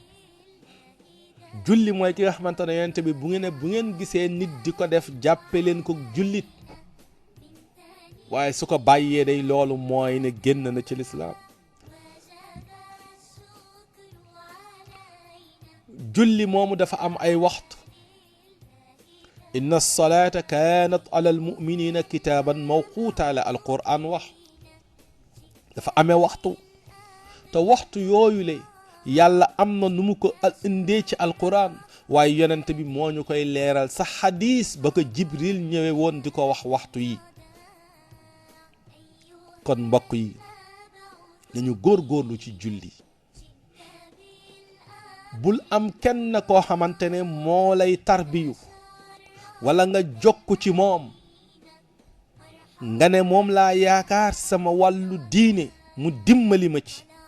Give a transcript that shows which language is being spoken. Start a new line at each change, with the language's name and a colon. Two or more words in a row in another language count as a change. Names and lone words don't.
Wolof: julli mooy ki nga xamante ne yonent bi bu ngeen gisee nit di ko def jàppe leen ko jullit waaye su ko bàyyee day loolu mooy ne génn na ci lislaam julli moomu dafa am ay waxtu
Arabic: إن الصلاة كانت على المؤمنين كتابا موقوتا
Wolof: la al-Qur'an wax dafa amee waxtu te waxtu yooyu le yàlla am na nu mu ko indee ci alquran waaye yonent bi moo ñu koy leeral sa xadis ba ko Jibril ñëwee woon di ko wax waxtu yi kon mbokk yi nañu góorgóorlu ci julli bul am kenn koo xamante ne moo lay tarbiyu wala nga jokku ci moom nga ne moom laa yaakaar sama wàllu diine mu dimbali ma ci